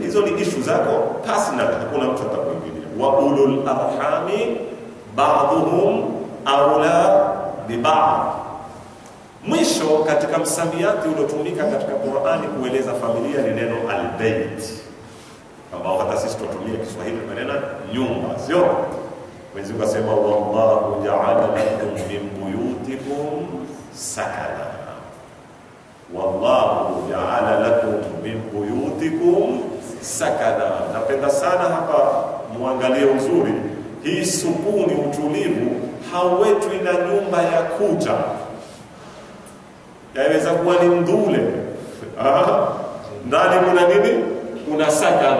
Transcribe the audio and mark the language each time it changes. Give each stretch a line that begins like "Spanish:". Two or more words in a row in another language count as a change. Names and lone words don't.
Swahili: Hizo ni issue zako personal, hakuna mtu atakuingilia.
Arabic: وأولو الأرحام بعضهم أولى ببعض.
Swahili: Mwisho katika msamiati uliotumika katika Qur'ani kueleza familia ni neno al-bayt, ambao hata sisi tutumia Kiswahili maneno nyumba, sio? Mwenyezi Mungu asema
Arabic: والله جعل لكم من بيوتكم سكنا. والله جعل لكم من بيوتكم سكنا.
Swahili: Napenda sana hapa muangalie uzuri. Hii sukuni, utulivu hauwetwi na nyumba ya kuta. Yaweza kuwa ni ndule. Ndani kuna nini? Kuna sakana.